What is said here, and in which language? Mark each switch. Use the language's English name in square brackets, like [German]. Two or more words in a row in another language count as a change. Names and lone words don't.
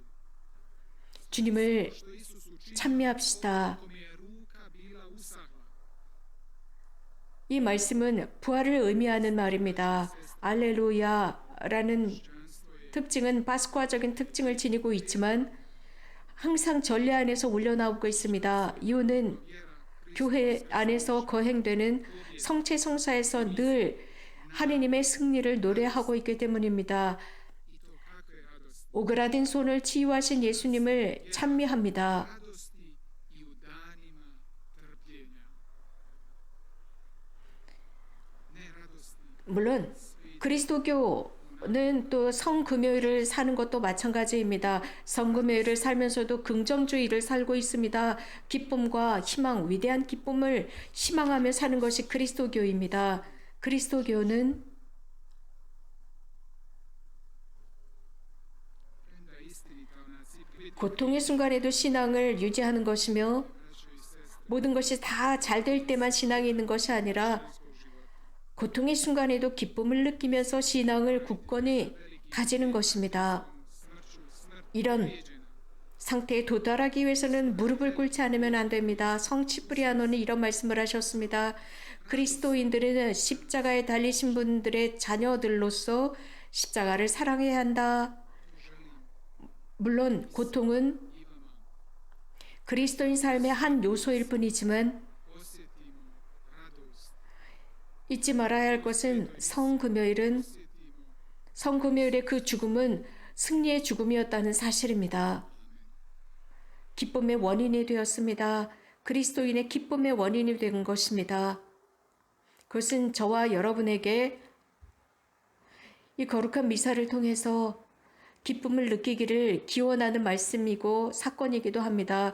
[Korean] 주님을 [Croatian] Što Isus učinio, [Korean] 찬미합시다. [Croatian] kom je ruka bila usahla. [Korean] 이 말씀은 부활을 의미하는 말입니다. 알렐루야라는 특징은 파스쿠아적인 특징을 지니고 있지만 항상 전례 안에서 올려나오고 있습니다. 이유는 교회 안에서 거행되는 성체성사에서 늘 하느님의 승리를 노래하고 있기 때문입니다. [Croatian] I to kakve radosti. [Korean] 오그라든 손을 치유하신 예수님을 찬미합니다. [Croatian] Radosti i u danima trpljenja. Ne radosti [Korean] 물론 그리스도교는 또 성금요일을 사는 것도 마찬가지입니다. 성금요일을 살면서도 긍정주의를 살고 있습니다. 기쁨과 희망, 위대한 기쁨을 희망하며 사는 것이 그리스도교입니다. 그리스도교는 [Croatian] premda istinita ona ciprit [Korean] 고통의 순간에도 신앙을 유지하는 것이며 모든 것이 다 잘 될 때만 신앙이 있는 것이 아니라 고통의 순간에도 기쁨을 느끼면서 신앙을 굳건히 다지는 것입니다. 이런 상태에 도달하기 위해서는 무릎을 꿇지 않으면 안 됩니다. 성 치프리아노는 이런 말씀을 하셨습니다. 그리스도인들은 십자가에 달리신 분들의 자녀들로서 십자가를 사랑해야 한다. 물론 고통은 그리스도인 삶의 한 요소일 뿐이지만 [Croatian] osjetimo radost. [Korean] 잊지 말아야 할 것은 성금요일의 그 죽음은 승리의 죽음이었다는 사실입니다. 기쁨의 원인이 되었습니다. 그리스도인의 기쁨의 원인이 된 것입니다. 그것은 저와 여러분에게 이 거룩한 미사를 통해서 기쁨을 느끼기를 기원하는 말씀이고 사건이기도 합니다.